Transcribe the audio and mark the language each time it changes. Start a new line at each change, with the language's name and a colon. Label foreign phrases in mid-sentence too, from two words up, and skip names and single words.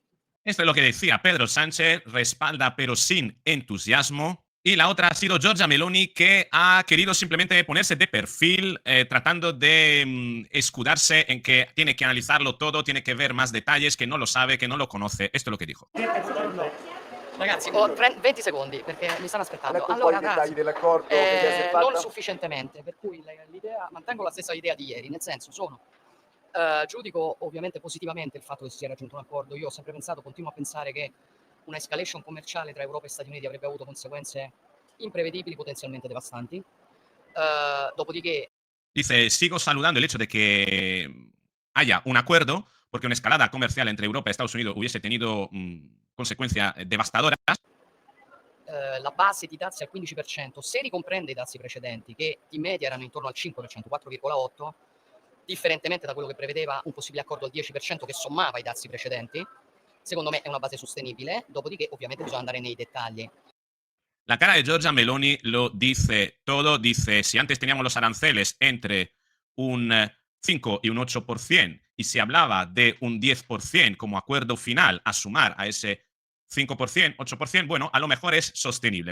Spanish: Esto es lo que decía Pedro Sánchez, respalda pero sin entusiasmo. Y la otra ha sido Giorgia Meloni, que ha querido simplemente ponerse de perfil, tratando de escudarse en que tiene que analizarlo todo, tiene que ver más detalles, que no lo sabe, que no lo conoce. Esto es lo que dijo.
Italian: Ragazzi, ho 20 secondi perché mi stanno aspettando. Ecco Allora, un po' i dettagli dell'accordo che già si è non fatta. sufficientemente, per cui mantengo la stessa idea di ieri, nel senso giudico ovviamente positivamente il fatto che si sia raggiunto un accordo. Io ho sempre pensato, continuo a pensare che una escalation commerciale tra Europa e Stati Uniti avrebbe avuto conseguenze imprevedibili, potenzialmente devastanti. Dopodiché
Spanish: Dice, sigo saludando el hecho de que haya un acuerdo, porque una escalada comercial entre Europa y Estados Unidos hubiese tenido consecuencias devastadoras.
Italian: la base di dazi al 15%, se ricomprende i dazi precedenti, che in media erano intorno al 5%, 4,8%, differentemente da quello che prevedeva un possibile accordo al 10% che sommava i dazi precedenti, secondo me è una base sostenibile, dopodiché ovviamente bisogna andare nei dettagli.
Spanish: La cara de Giorgia Meloni lo dice todo. Dice, si antes teníamos los aranceles entre un 5 y un 8%, y se hablaba de un 10% como acuerdo final a sumar a ese 5%, 8%, bueno, a lo mejor es sostenible.